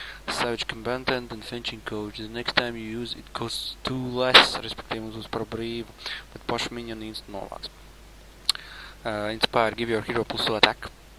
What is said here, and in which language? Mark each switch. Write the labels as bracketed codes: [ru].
[en] Savage Combatant and Fetching Coach. The next time you use it costs 2 less. [lv] Respektīvi mums būs par brīvu. Bet pašu minionu instant novāks. [en] Inspire, give your hero plus 2 attack.